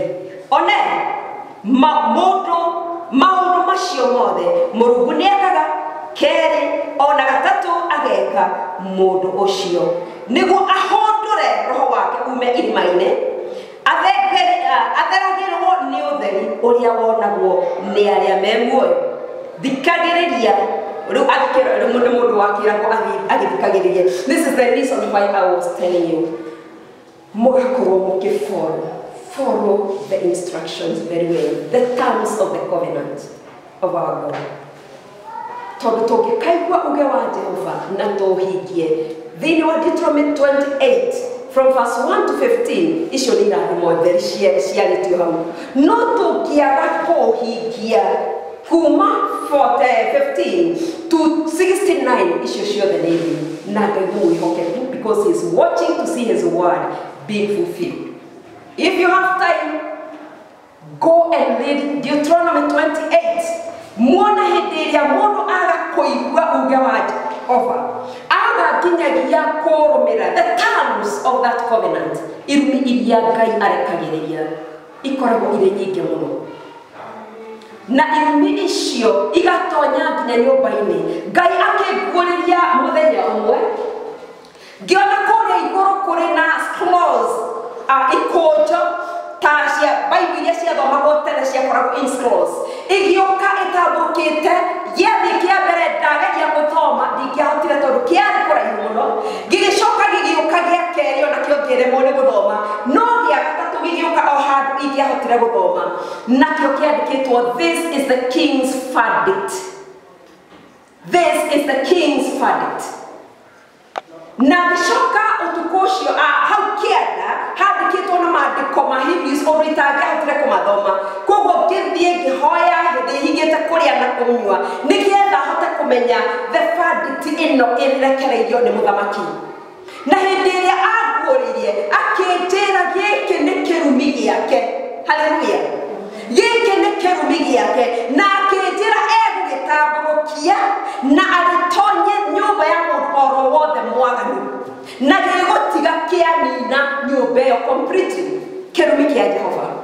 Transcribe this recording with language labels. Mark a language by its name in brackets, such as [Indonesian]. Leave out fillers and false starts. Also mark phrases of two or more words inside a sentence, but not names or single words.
[Kikuyu] One maũndũ macio mothe Mũrungu nĩekaga kerĩ ona gatatũ ageka mũndũ ũcio nĩguo ahũndũre roho wake ume irima-inĩ atheragĩrwo nĩ ũtheri ũrĩa wonagwo nĩ arĩa me muoyo. Thikagĩrĩria riu nĩ mũndũ wakĩragwo agĩthikagĩrĩria. [English] This is the reason why I was telling you mũgakorwo follow the instructions very well, the terms of the covenant of our God. [Kikuyu] Tondũ tũngĩkaigua uge wa Jehova na tũhingie thĩinĩ wa Deuteronomy 28 [English] from verse 1 to 15 [Kikuyu] icio nĩ irathimo theri ciarĩtio hau. No tũngĩaga kũhingia kuma 15 to 69 icio ciothe nĩ thĩ na Ngai mũwĩhokeku [English] because he is watching to see his word being fulfilled. If you have time, go and read Deuteronomy 28. [Kikuyu] Muona hĩndĩ ĩrĩa mũndũ aga kũigua uge wa Jehova aga nginyagia kũrũmĩrĩra [English] the terms of that covenant. [Kikuyu] Irumi iria Ngai arekagĩrĩria ikoragwo irĩ nyingĩ mũno na irumi icio igatonya nginya nyũmba-inĩ. Ngai akĩguũrĩria mũthenya ũmwe ngĩona kũrĩa igũrũ kũrĩ na scrolls ikũnjo ta cia Bible iria ciathomagwo tene ciakoragwo [English] in scrolls [Kikuyu] igĩũka ĩtambũrũkĩte gĩathĩ kĩa mbere ndageria gũthoma ndingĩahotire tondũ kĩarĩ kũraihu mũno. Gĩgĩcoka gĩgĩũka gĩa kerĩ onakĩo ngĩremwo nĩ gũthoma no gĩa gatatũ gĩgĩũka o handũ ingĩahotire gũthoma nakĩo kĩandĩkĩtwo [English] this is the king's verdict. This is the king's verdict. [Kikuyu] Na gĩcoka ũtukũ ũcio hau kĩanda handikitwo na maandiko ma Hebrews o itangĩahotire kũmathoma koguo ngĩthiĩ ngĩhoya hĩndĩ hingĩte kũrĩa na kũnyua nĩgetha hote kũmenya [English] the verdict [Kikuyu] ĩno ĩrekereirio nĩ mũthamaki na hĩndĩ ĩrĩa anguũrĩirie akĩnjĩra gĩkĩ nĩ kĩrumi gĩake haleluya gĩkĩ nĩ kĩrumi gĩake na akĩnjĩra egũgĩtambũrũkia na agĩtonye nyũmba ya mũndũ oro wothe mwaganu na gĩgũtiga kĩanina nyũmba ĩyo completely kĩrumi kĩa Jehova